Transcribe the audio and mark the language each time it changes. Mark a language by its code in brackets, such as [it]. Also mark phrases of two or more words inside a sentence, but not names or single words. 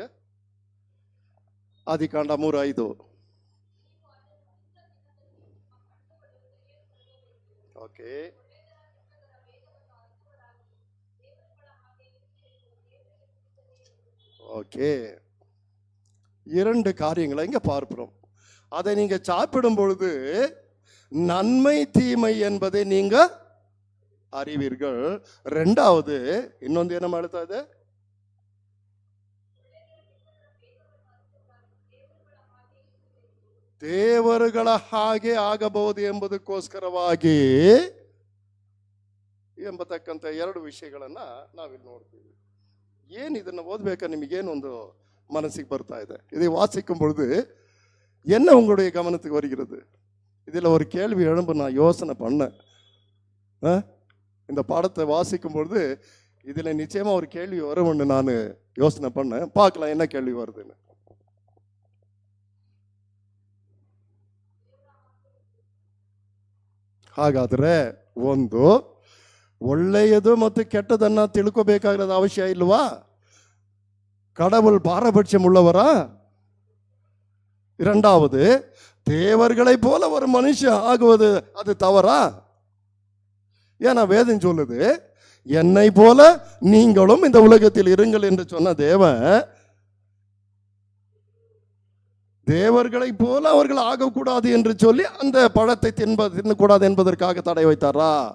[ta] ஆதிகாண்டம் 3:5. [en] okay, okay. [ta] 2 காரியங்களை இங்க பார்க்கிறோம். அதை நீங்க சாப்பிடும் பொழுது நன்மை தீமை என்பதை நீங்க அறிவீர்கள். 2வது இன்னொன்று என்ன ಮಾಡುತ್ತದೆ? [kn] ದೇವರುಗಳ ಹಾಗೆ ಆಗಬಹುದು ಎಂಬುದಕ್ಕೋಸ್ಕರವಾಗಿ ಎಂಬತಕ್ಕಂಥ 2 ವಿಷಯಗಳನ್ನ ನಾವಿಲ್ಲಿ ನೋಡ್ತೀವಿ. ಏನು ಇದನ್ನು ஓதுಬೇಕಾ ನಿಮಗೇನು ಒಂದು மனசுக்கு ಬರ್ತಾ ಇದೆ? [ta] இதை வாசிக்கும் பொழுது என்ன உங்களுடைய கவனத்துக்கு வருகிறது? இதில் ஒரு கேள்வி எழும்பு நான் யோசனை பண்ணேன். இந்த பாடத்தை வாசிக்கும் பொழுது இதில் நிச்சயமா ஒரு கேள்வி வரும்னு நான் யோசனை பண்ணேன். பார்க்கலாம் என்ன கேள்வி வருதுன்னு. [kn] ಹಾಗಾದ್ರೆ ಒಂದು ಒಳ್ಳೆಯದು ಮತ್ತು ಕೆಟ್ಟದನ್ನ ತಿಳ್ಕೋಬೇಕಾಗಿರೋದು ಅವಶ್ಯ ಇಲ್ವಾ? [ta] கடவுள் பாரபட்சம் உள்ளவரா? 2வது தேவர்களை போல ஒரு மனுஷன் ஆகுவது அது தவறா? ஏன்னா வேதம் சொல்லுது, என்னை போல நீங்களும் இந்த உலகத்தில் இருங்கள் என்று சொன்ன தேவன் தேவர்களை போல அவர்கள் ஆகக்கூடாது என்று சொல்லி அந்த பழத்தை தின்னக்கூடாது என்பதற்காக தடை வைத்தாரா?